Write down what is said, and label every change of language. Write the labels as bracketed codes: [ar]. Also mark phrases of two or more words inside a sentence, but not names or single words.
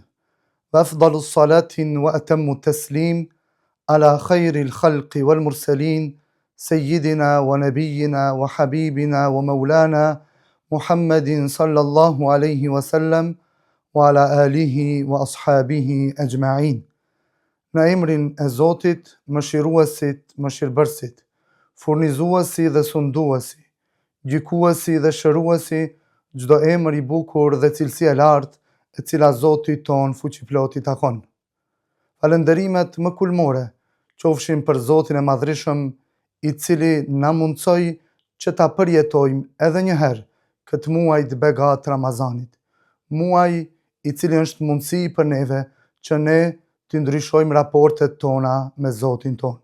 [ar] وأفضل صلاة وأتم تسليم على خير الخلق والمرسلين سيدنا ونبينا وحبيبنا ومولانا محمد صلى الله عليه وسلم وعلى آله وأصحابه أجمعين. [sq] Në emrin e Zotit, mëshiruesit, mëshirbërësit, furnizuesi dhe sunduesi, gjykuesi dhe shëruesi, çdo emër i bukur dhe cilësi e lartë, e cila Zoti ton fuqiplot i takon. Falënderimet më kulmore qofshin për Zotin e Madhreshëm, i cili na mundsoi që ta përjetojmë edhe një herë këtë muaj të begat Ramazanit, muaj i cili është mundësi për neve që ne të ndryshojmë raportet tona me Zotin ton.